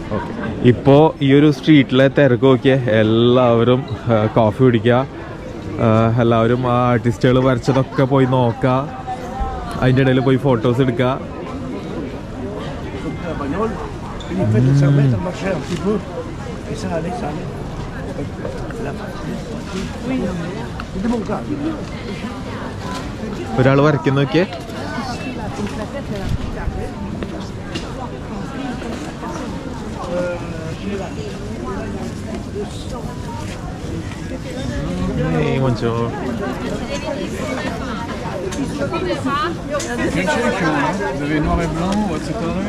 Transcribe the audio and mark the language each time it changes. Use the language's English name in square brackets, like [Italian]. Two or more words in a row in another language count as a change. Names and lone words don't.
[Malayalam] ഇപ്പോൾ ഈ ഒരു സ്ട്രീറ്റിലെ തിരക്ക് നോക്കിയാൽ എല്ലാവരും കോഫി കുടിക്കുക, എല്ലാവരും ആ ആർട്ടിസ്റ്റുകൾ വരച്ചതൊക്കെ പോയി നോക്കുക, അതിൻ്റെ ഇടയിൽ പോയി ഫോട്ടോസ് എടുക്കുക. ഒരാൾ വരയ്ക്കുന്ന നോക്കിയേ. [French] Bonjour. Vous avez noir et blanc ou etc.